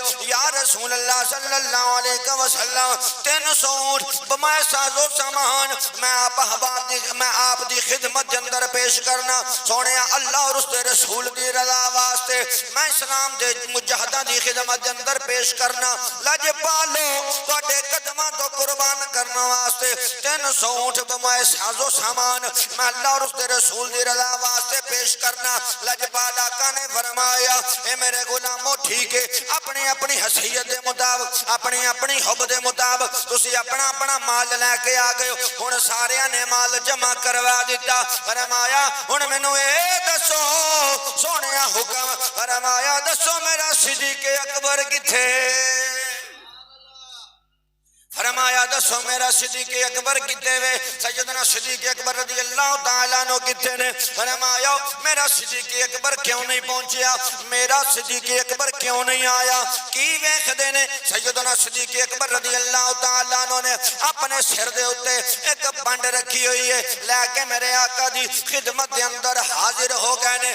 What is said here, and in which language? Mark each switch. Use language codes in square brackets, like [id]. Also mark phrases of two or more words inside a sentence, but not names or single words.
[pa] یا رسول اللہ صلی اللہ علیہ وسلم 300 اونٹ بمائے ساز و سامان میں آپ دی خدمت اندر پیش کرنا۔ سونیا اللہ اور اس دے رسول دی رضا واسطے میں اسلام دے مجاہدہ دی خدمت اندر پیش کرنا۔ لجپالو تواڈے قدماں تو قربان کرنا واسطے 300 اونٹ بمائے ساز و سامان میں اللہ اور اس دے رسول دی رضا واسطے پیش کرنا۔ لجپال آقا نے فرمایا اے میرے غلاموں ٹھیک ہے، اپنی اپنی حیثیت دے مطابق اپنی اپنی حب دے مطابق تسی اپنا اپنا مال لے کے آ گئے ہو۔ ہن سارے نے مال جمع کروا دیتا۔ فرمایا ہن مینوں اے دسو سونیا حکم، فرمایا دسو میرا صدیق اکبر کتھے؟ فرمایا دسو میرا صدیق اکبر کتے وے؟ سیدنا صدیق اکبر رضی اللہ تعالیٰ عنہ کتے نے؟ فرمایا میرا صدیق اکبر کیوں نہیں پہنچیا؟ میرا صدیق اکبر کیوں نہیں آیا؟ کی ویکھ دے نے؟ سیدنا صدیق اکبر رضی اللہ تعالیٰ عنہ نے اپنے سر دے اتے ایک پنڈ رکھی ہوئی ہے، لے کے میرے آقا دی خدمت دے اندر حاضر ہو گئے نے۔